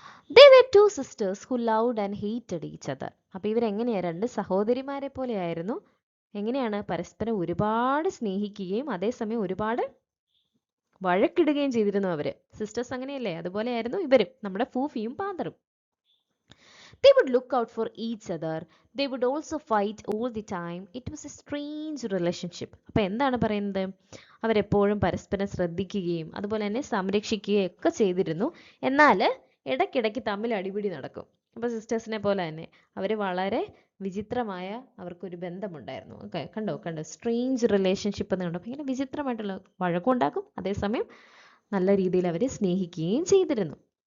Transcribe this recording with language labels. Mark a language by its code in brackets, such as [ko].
[en] They were 2 sisters who loved and hated each other. [ml] അപ്പോൾ ഇവരെങ്ങനെയാ? 2 സഹോദരിമാരെ പോലെയായിരുന്നു. എങ്ങനെയാണ്? പരസ്പരം ഒരുപാട് സ്നേഹിക്കുകയും അതേസമയം ഒരുപാട് വഴക്കിടുകയും ചെയ്തിരുന്നു അവര്. സിസ്റ്റേഴ്സ് അങ്ങനെയല്ലേ? അതുപോലെയായിരുന്നു ഇവരും, നമ്മുടെ ഫൂഫിയും പാന്തറും. [en] They would look out for each other. They would also fight all the time. It was a strange relationship. [ml] അപ്പൊ എന്താണ് പറയുന്നത്? അവരെപ്പോഴും പരസ്പരം ശ്രദ്ധിക്കുകയും അതുപോലെ തന്നെ സംരക്ഷിക്കുകയും ഒക്കെ ചെയ്തിരുന്നു. എന്നാൽ ഇടയ്ക്കിടയ്ക്ക് തമ്മിൽ അടിപിടി നടക്കും. അപ്പോൾ സിസ്റ്റേഴ്സിനെ പോലെ തന്നെ അവർ വളരെ വിചിത്രമായ അവർക്കൊരു ബന്ധമുണ്ടായിരുന്നു. കണ്ടോ [en] strange relationship [ml] എന്ന് കണ്ടോ? ഇങ്ങനെ വിചിത്രമായിട്ടുള്ള വഴക്കുണ്ടാക്കും, അതേസമയം നല്ല രീതിയിൽ അവർ സ്നേഹിക്കുകയും ചെയ്തിരുന്നു.